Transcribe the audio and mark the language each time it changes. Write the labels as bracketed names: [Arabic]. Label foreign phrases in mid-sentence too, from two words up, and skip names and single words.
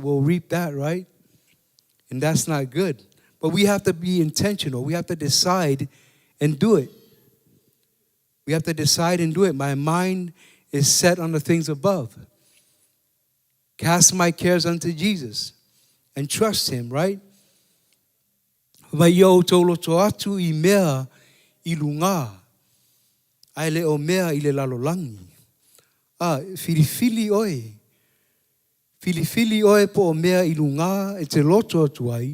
[English] We'll reap that, right? And that's not good. But we have to be intentional. We have to decide and do it. We have to decide and do it. My mind is set on the things above. Cast my cares unto Jesus and trust Him, right? [Samoan] Mai yo tolo to atu I mea I lunga. Ai le o mea I le lalolangi. Filifili oe. Filifili oe po o mea I lunga e te loto atu ai.